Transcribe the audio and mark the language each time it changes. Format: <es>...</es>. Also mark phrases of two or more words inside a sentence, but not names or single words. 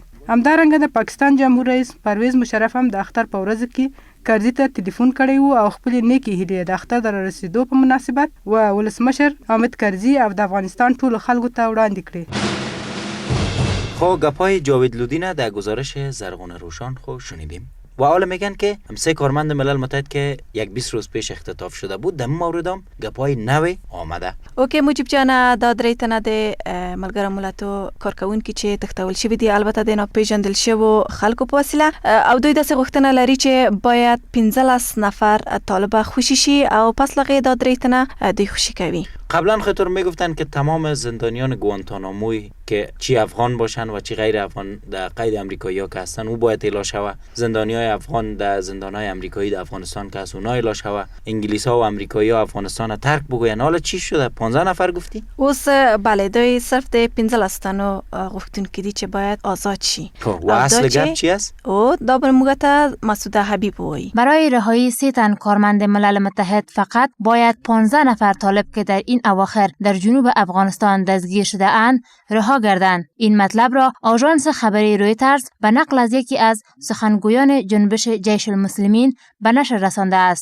<ps>همدارنګه د پاکستان جمهور رئیس پرویز مشرف هم د اختر په ورځ کې کرزي ته ټلیفون کړی و او خپل نیکی هیلې د اختر د رسیدو په مناسبت و ولسمشر حامد کرزي او د افغانستان ټولو خلکو ته وړاندې کړې.</ps> <fa>خو گپای جاوید لودین در گزارش زرغون روشن خو شنیدیم و حالا میگن که هم 3 کارمند ملل متحد که یک 20 روز پیش اختطاف شده بود در موردم گپای نوی آمده.</fa> <ps>اوکی مجیب جان دا درې تنه د ملګرو ملتو کارکونکي چې تختول شوي دي البته د ناپېژندل شوو خلکو په وسیله او دوی داسې غوښتنه لري چې باید 15 نفر طالب خوشی شي او پس لغې دا درې تنه دوی خوشی کوي.</ps> <fa>قبلا خطور میگفتن که تمام زندانیان گوانتاناموی که چی افغان باشن و چی غیر افغان در قید امریکایی ها که هستن او باید اعلا شوه. زندانیای افغان در زندانهای امریکایی در افغانستان که هست اونا اعلا شوه. انگلیس ها و امریکایی ها افغانستان ترک بگوین. حالا چی شده؟ 15 نفر گفتی؟</fa> <ps>اوس بله دوی صرف د 15 تنو غوښتونکي دي چې باید آزاد شي.</ps> <fa>و اصل گپ چی است؟</fa> <ps>او دا بر موږ ته مسعوده حبیب وایي.</ps> <fa>برای رهایی 3 تن کارمند ملل متحد فقط باید 15 نفر طالب که در این اواخر در جنوب افغانستان دستگیر شده اند رها گردند. این مطلب را آژانس خبری رویترز به نقل از یکی از سخنگویان جنبش جیش المسلمین به نشر رسانده است.</fa>